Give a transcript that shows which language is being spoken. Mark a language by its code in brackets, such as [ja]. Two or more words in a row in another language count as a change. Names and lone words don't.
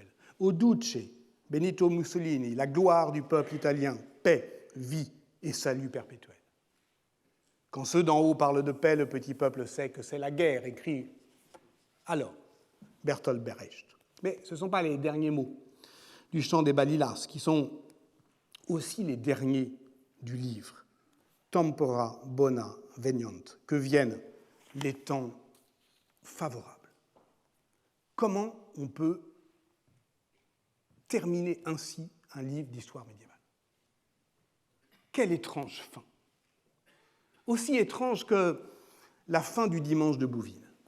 [fr] Au Duce, Benito Mussolini, la gloire du peuple italien, paix, vie et salut perpétuel. Quand ceux d'en haut parlent de paix, le petit peuple sait que c'est la guerre, écrit alors Bertolt Brecht. Mais ce ne sont pas les derniers mots du chant des Balilas, qui sont aussi les derniers du livre. [la] Tempora bona veniant, [fr] que viennent les temps favorables. Comment on peut terminer ainsi un livre d'histoire médiévale? Quelle étrange fin! Aussi étrange que la fin du dimanche de Bouvines.